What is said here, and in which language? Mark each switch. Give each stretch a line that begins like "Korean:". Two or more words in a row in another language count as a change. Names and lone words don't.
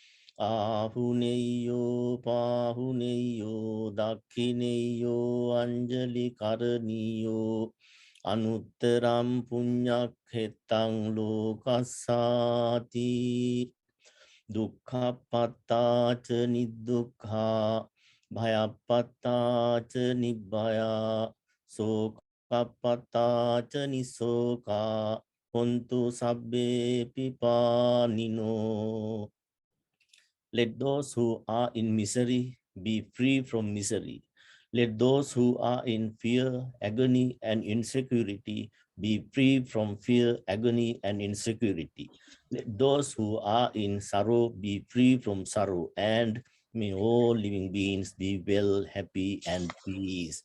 Pali: ahuneyo pahuneyo dakhineyo anjali karaniyo anutteram punyakhetang lokassati dukkhapattaca niddukha Bhayapattaca nibbaya sokapattaca nisoka hontu sabbe pipanino.
English: Let those who are in misery be free from misery. Let those who are in fear, agony, and insecurity be free from fear, agony, and insecurity. Let those who are in sorrow be free from sorrow, and May all living beings be well, happy, and peace.